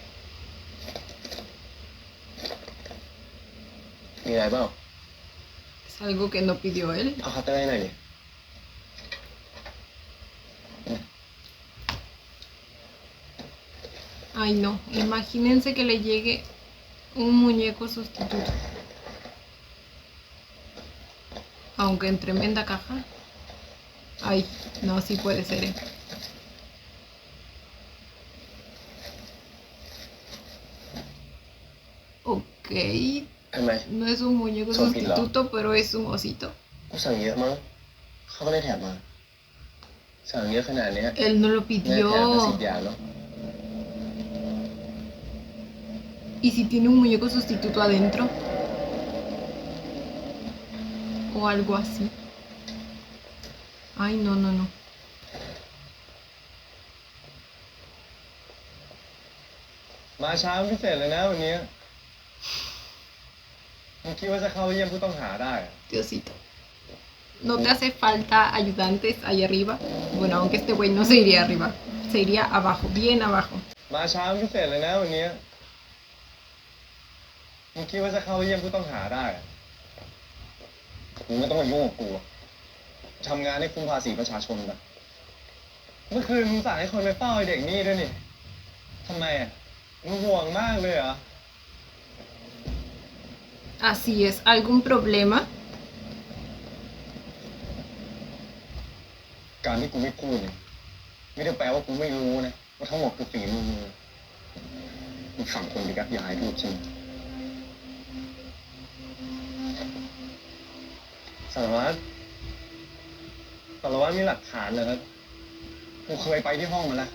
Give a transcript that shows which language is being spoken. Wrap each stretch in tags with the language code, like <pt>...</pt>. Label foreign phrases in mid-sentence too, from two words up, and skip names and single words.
<th>มีอะไรเปล่า</th> <es>Es algo que no pidió él.</es> <th>เอาเคาน์เตอร์ให้หน่อยดิ</th> <es>Ay, no. Imagínense que le llegue un muñeco sustituto. Aunque en tremenda caja. Ay, no, sí puede ser. Ok.</es> <th>ทำไม</th> <es>No es un muñeco sustituto, pero es un osito.</es> <th>กูสั่งเยอะมั้งเขาก็เลยแถมมา สั่งเยอะขนาดเนี้ย</th> <es>Él no lo</es> <th>ได้แถมมา</th> <es>pidió.</es> <th>10 อย่างเนาะ</th> <es>¿Y si tiene un muñeco sustituto adentro? O algo así. Ay, no, no, no.</es> <th>มาช้าพิเศษเลยนะวันนี้มึงคิดว่าจะเข้าเยี่ยมผู้ต้องหาได้อะ</th> <es>Diosito. ¿No te hace falta ayudantes ahí arriba? Bueno, aunque este güey no se iría arriba. Se iría abajo, bien abajo.</es> <th>มาช้าพิเศษเลยนะวันนี้มึงคิดว่าจะเข้าเยี่ยมผู้ต้องหาได้อะมึงไม่ต้องมายุ่งกับกูทำงานให้คุ้มภาษีประชาชนนะเมื่อคืนมึงสั่งให้คนไปเฝ้าไอ้เด็กนี่ด้วยนี่ทำไมอ่ะมึงห่วงมากเลยเหรอ</th> <es>Así es. ¿Algún problema?</es> <th>การที่กูไม่พูดเนี่ยไม่ได้แปลว่ากูไม่รู้นะว่าทั้งหมดคือฝีมือมึงสั่งคนไปยัดยาให้พูดใช่ไหมสารวัตรมีหลักฐานเหรอครับกูเคยไปที่ห้องมาแล้ว</th>